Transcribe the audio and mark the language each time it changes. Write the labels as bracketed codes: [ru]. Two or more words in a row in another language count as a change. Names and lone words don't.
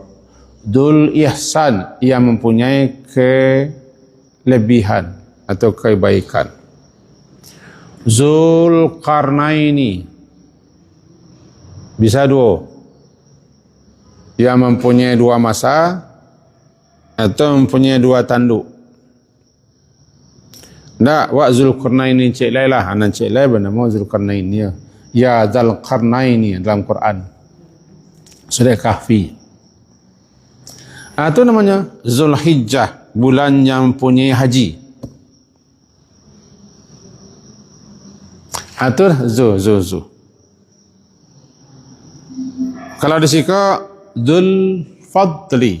[id] Dzul Ihsan yang mempunyai kelebihan atau kebaikan. Dzul Qarnaini bisa 2 yang mempunyai 2 masa atau mempunyai 2 tanduk. Tak, [min] wa Dzul Qarnaini cik lai lah, anak cik lai bernama Dzul Qarnaini ya. [id] Ya Dzal Qarnaini dalam Quran. Surah Kahfi. Itu namanya Zulhijjah, bulan yang punya haji. Itu Zu. Kalau disika Dzul Fadli.